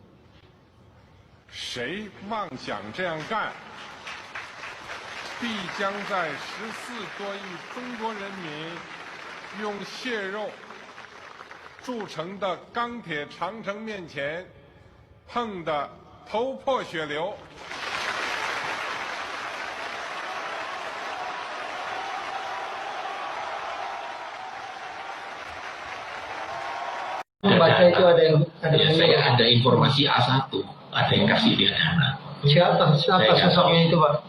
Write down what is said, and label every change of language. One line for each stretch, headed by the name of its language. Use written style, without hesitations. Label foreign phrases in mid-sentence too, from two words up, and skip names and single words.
Chinese: 谁妄想这样干，必将在14多亿中国人民用血肉铸成的钢铁长城面前碰得头破血流。
Indonesian: Membaca itu saya ada informasi A1, ada yang kasih dia dana. Siapa sosoknya itu Pak?